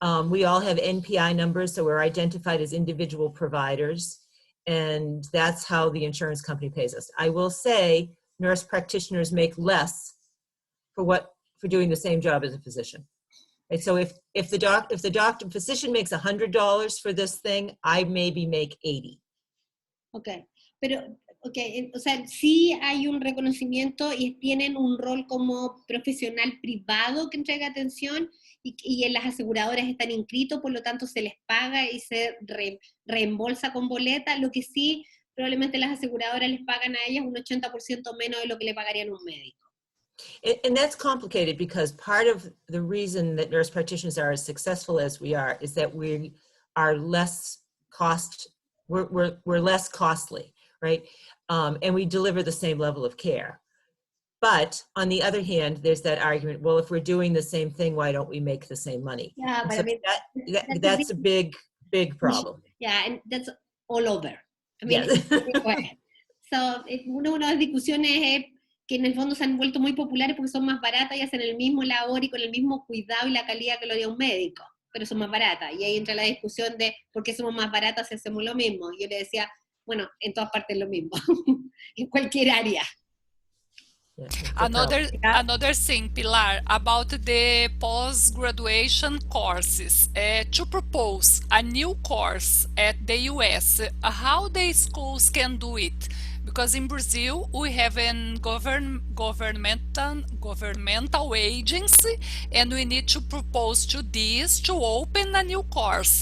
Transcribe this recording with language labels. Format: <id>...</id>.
<en>We all have NPI numbers, so we're identified as individual providers, and that's how the insurance company pays us. I will say nurse practitioners make less for doing the same job as a physician. Right? So if the physician makes $100 for this thing, I maybe make 80.</en> <es>Okay, pero o sea, sí hay un reconocimiento y tienen un rol como profesional privado que entrega atención y en las aseguradoras están inscritos, por lo tanto se les paga y se reembolsa con boleta. Lo que sí, probablemente las aseguradoras les pagan a ellas un 80% menos de lo que le pagarían a un médico.</es> <en>And that's complicated because part of the reason that nurse practitioners are as successful as we are is that we are less we're less costly, right? And we deliver the same level of care. But on the other hand, there's that argument, well, if we're doing the same thing, why don't we make the same money? Yeah, but so I mean, that's a big problem. Yeah, and that's all over. I mean, Yeah.</en> <es>So, una de las discusiones es que en el fondo se han vuelto muy populares porque son más baratas y hacen el mismo labor y con el mismo cuidado y la calidad que lo haría un médico, pero son más baratas. Y ahí entra la discusión de por qué somos más baratas si hacemos lo mismo. Y yo le decía, bueno, en todas partes lo mismo, en cualquier área.</es> <en>Another thing, Pilar, about the post-graduation courses. To propose a new course at the US, how the schools can do it? Because in Brazil, we have a governmental agency, and we need to propose to this to open a new course.</en>